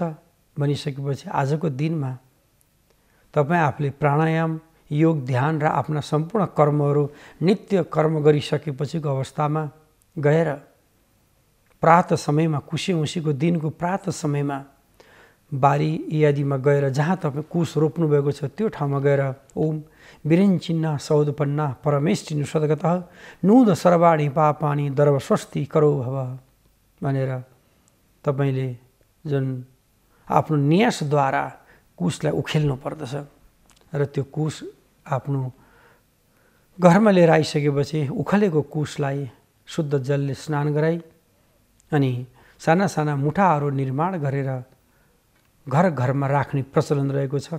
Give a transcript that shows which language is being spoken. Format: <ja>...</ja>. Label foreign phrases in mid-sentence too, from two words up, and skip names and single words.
<ne>भनिसकेपछि आजको दिनमा तपाईँ आफूले प्राणायाम, योग, ध्यान र आफ्ना सम्पूर्ण कर्महरू नित्य कर्म गरिसकेपछिको अवस्थामा गएर प्रातः समयमा, कुशे औँसीको दिनको प्रातः समयमा बारी इत्यादिमा गएर जहाँ तपाईँ कुश रोप्नुभएको छ त्यो ठाउँमा गएर</ne> <sa>ओम विरिञ्चिन्ना सौदपन्ना परमेष्टिनु सद्गतः नूद सर्वाणि पापानि दर्व स्वस्ति करो भव</sa> <ne>भनेर तपाईँले जुन आफ्नो न्यासद्वारा कुशलाई उखेल्नु पर्दछ र त्यो कुश आफ्नो घरमा लिएर आइसकेपछि उखेलेको कुशलाई शुद्ध जलले स्नान गराई अनि साना साना मुठाहरू निर्माण गरेर घर घरमा राख्ने प्रचलन रहेको छ।</ne>